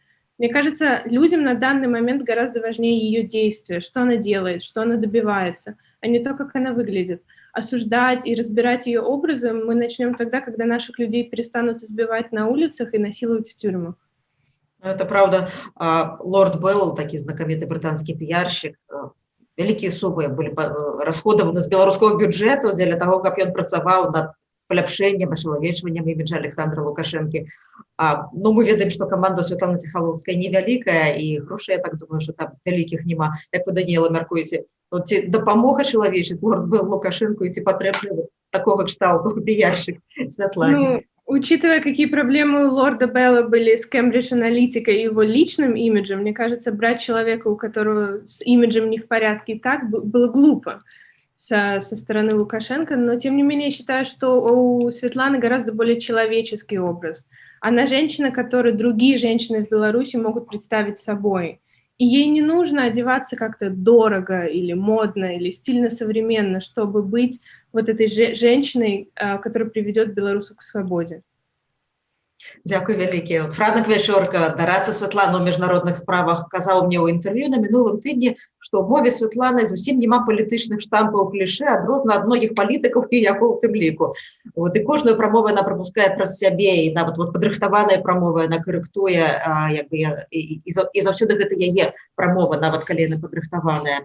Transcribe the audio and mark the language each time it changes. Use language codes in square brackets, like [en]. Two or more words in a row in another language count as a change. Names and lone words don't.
[ru] Мне кажется, людям на данный момент гораздо важнее ее действия, что она делает, что она добивается, а не то, как она выглядит. Осуждать и разбирать ее образы мы начнем тогда, когда наших людей перестанут избивать на улицах и насиловать в тюрьмах. Это правда. [be] Лорд Белл, [ru] такий знакомитый британский [be] піярщик, вялікія сумы былі расходаваны з беларускага бюджэту дзеля таго, каб ён працаваў над паляпшэннем, ашчалавечваннем іміджа Александра Лукашэнкі. Ну, мы ведаем, што каманда Святланы Ціхановскай невялікая, і грошай, я так думаю, што там вялікіх няма. Як вы, Даніэла, мяркуеце, ці дапамога чалавечы Лорд Белл Лукашэнку, і ці патрэбны такога кшталту піярщик Святлане? [ru] Учитывая, какие проблемы у лорда Белла были с Cambridge Analytica и его личным имиджем, мне кажется, брать человека, у которого с имиджем не в порядке, и так было глупо со стороны Лукашенко. Но, тем не менее, я считаю, что у Светланы гораздо более человеческий образ. Она женщина, которую другие женщины в Беларуси могут представить собой. И ей не нужно одеваться как-то дорого или модно, или стильно-современно, чтобы быть вот этой женщиной, которая приведет белорусов к свободе. [be] Дзякуй вялікі. Франак Вячорка, дарадца Святланы ў міжнародных справах, казаў мне ў інтэрв'ю на мінулым тыдні, што ў мове Святланы зусім няма палітычных штампаў кліше, адрознна ад многіх палітыкаў і яго ў тым ліку. І кожную прамову яна прапускае праз сябе, і нават падрыхтаваная прамова яна карэктуе, і заўсёды гэта яе прамова, нават калі яна падрыхтаваная.